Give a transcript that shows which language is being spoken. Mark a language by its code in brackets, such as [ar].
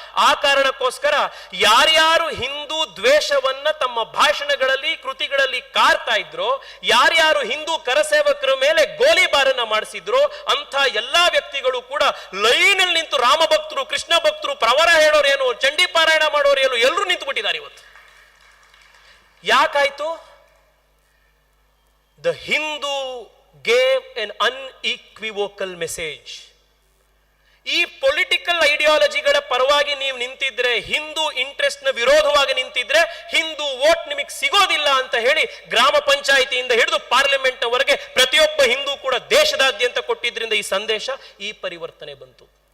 [kn] ಆ ಕಾರಣಕ್ಕೋಸ್ಕರ ಯಾರ್ಯಾರು ಹಿಂದೂ ದ್ವೇಷವನ್ನ ತಮ್ಮ ಭಾಷಣಗಳಲ್ಲಿ, ಕೃತಿಗಳಲ್ಲಿ ಕಾರ್ತಾ ಇದ್ರೋ, ಯಾರ್ಯಾರು ಹಿಂದೂ ಕರಸೇವಕರ ಮೇಲೆ ಗೋಲಿಬಾರನ್ನ ಮಾಡಿಸಿದ್ರು, ಅಂತ ಎಲ್ಲಾ ವ್ಯಕ್ತಿಗಳು ಕೂಡ ಲೈನಲ್ಲಿ ನಿಂತು ರಾಮ ಭಕ್ತರು, ಕೃಷ್ಣ ಭಕ್ತರು, ಪ್ರವರ ಹೇಳೋರೇನು, ಚಂಡಿ ಪಾರಾಯಣ ಮಾಡೋರೇನು, ಎಲ್ಲರೂ ನಿಂತು ಬಿಟ್ಟಿದ್ದಾರೆ ಇವತ್ತು. ಯಾಕಾಯ್ತು? [en] The Hindu gave an unequivocal message. [kn] ಈ ಪೊಲಿಟಿಕಲ್ ಐಡಿಯಾಲಜಿಗಳ ಪರವಾಗಿ ನೀವು ನಿಂತಿದ್ರೆ, ಹಿಂದೂ ಇಂಟ್ರೆಸ್ಟ್ ನ ವಿರೋಧವಾಗಿ ನಿಂತಿದ್ರೆ, ಹಿಂದೂ ವೋಟ್ ನಿಮಗೆ ಸಿಗೋದಿಲ್ಲ ಅಂತ ಹೇಳಿ ಗ್ರಾಮ ಪಂಚಾಯಿತಿಯಿಂದ ಹಿಡಿದು ಪಾರ್ಲಿಮೆಂಟ್ ವರೆಗೆ ಪ್ರತಿಯೊಬ್ಬ ಹಿಂದೂ ಕೂಡ ದೇಶದಾದ್ಯಂತ ಕೊಟ್ಟಿದ್ರಿಂದ ಈ ಸಂದೇಶ, ಈ ಪರಿವರ್ತನೆ ಬಂತು.